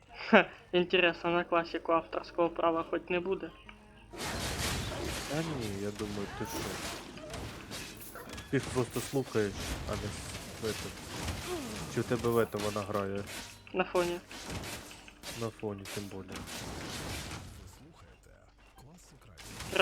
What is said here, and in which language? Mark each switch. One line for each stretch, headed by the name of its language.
Russian: Ха, интересно, на классику авторского права хоть
Ukrainian: не буде? А ні, я думаю, ти що? Ти їх просто слухаєш, а не
Russian: в этом.
Ukrainian: Чи у тебе в этом вона грає
Russian: На фоне.
Ukrainian: на фоні, тим більше. Ви слухаєте Classic Radio.